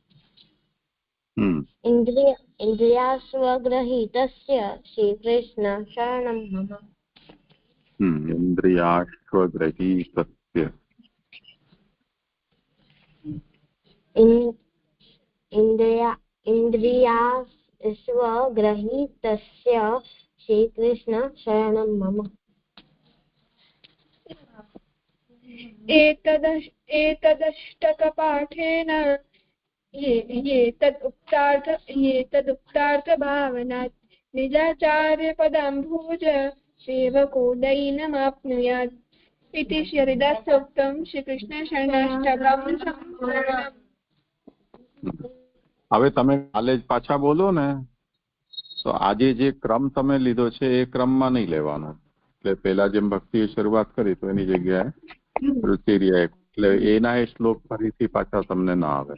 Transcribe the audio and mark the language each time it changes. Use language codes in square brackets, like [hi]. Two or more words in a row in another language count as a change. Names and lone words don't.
[sa] इन्द्रियास्वग्रहितस्य श्रीकृष्ण शरणं मम. ઇન્દ્રિયાશ્વગ્રહિતસ્ય इन्द्रियास्वग्रहितस्य श्रीकृष्ण शरणं मम. एतदष्टकपाठेन येतदुक्तार्थभावनात् निजाचार्यपदाम्भोज सेवकोदयिनमाप्नुयात् इति श्रीहरिदासोक्तं श्रीकृष्णशरणाष्टकं सम्पूर्णम्. [gu] હવે તમે કાલે જ પાછા બોલો ને તો આજે જે ક્રમ તમે લીધો છે એ ક્રમમાં નહીં લેવાનો. એટલે પેલા જેમ ભક્તિએ શરૂઆત કરી તો એની જગ્યાએ રુચિર્યા, એટલે એના એ શ્લોક ફરીથી પાછા તમને ના આવે.